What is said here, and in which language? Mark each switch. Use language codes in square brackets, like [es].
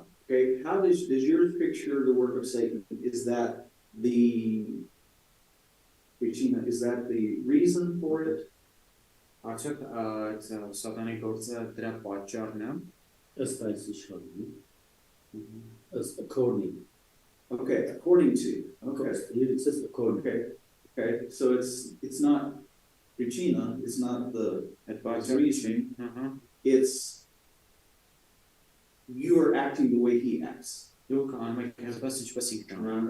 [en] Okay, how does yours picture the work of Satan? Is that the Regina, is that the reason for it? [hy] Արդյոք այդ սատանի գործը դրա պատճառն է։ Ըստ այս իշխանի, ըստ according. [en] Okay, according to. Okay. Here it says according. Okay. So it's not Regina, it's not the [hy] Այդ [en] reasoning. [hy] պատճառը։ [en] It's you are acting the way he acts. [hy] Դուք անում եք այնպես ինչպես ինքն անում։